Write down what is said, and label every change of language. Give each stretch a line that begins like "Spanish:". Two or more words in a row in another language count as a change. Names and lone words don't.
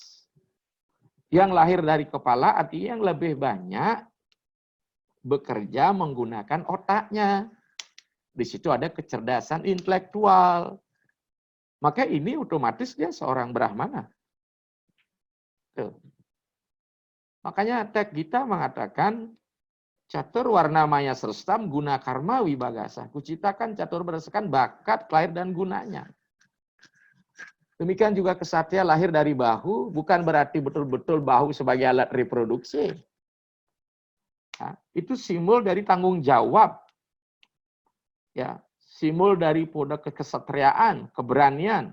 Indonesian: Yang lahir dari kepala artinya yang lebih banyak bekerja menggunakan otaknya. Di situ ada kecerdasan intelektual. Maka ini otomatis dia seorang Brahmana. Tuh. Makanya teks Gita mengatakan
Sanskrit: catur warna maya srestam guna karma wibagasa.
Indonesian: Kuciptakan catur berdasarkan bakat, lahir dan gunanya. Demikian juga kesatria lahir dari bahu, bukan berarti betul-betul bahu sebagai alat reproduksi. Nah, itu simbol dari tanggung jawab. Ya, simbol dari kesatriaan, keberanian.